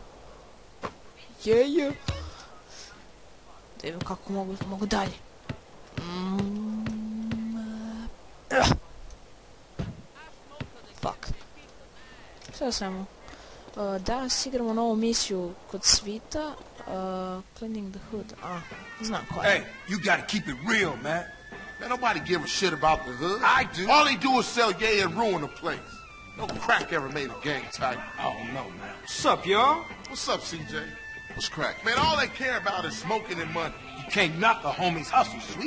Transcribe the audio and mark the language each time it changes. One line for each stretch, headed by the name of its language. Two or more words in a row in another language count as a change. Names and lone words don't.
Serbian: Da vidim kako mogu dalje. Fuck. Sve o svemu. Danas igramo novu misiju kod Svita.
English: Cleaning the hood.
Serbian: Znam koja je.
English: Hey, you gotta keep it real, man. Man, nobody give a shit about the hood. I do. All they do is sell yay and ruin the place. No crack ever made a gang type. I don't know, man. What's up, y'all? What's up, CJ? What's crack? Man, all they care about is smoking and money. You can't knock a homie's hustle, sweet.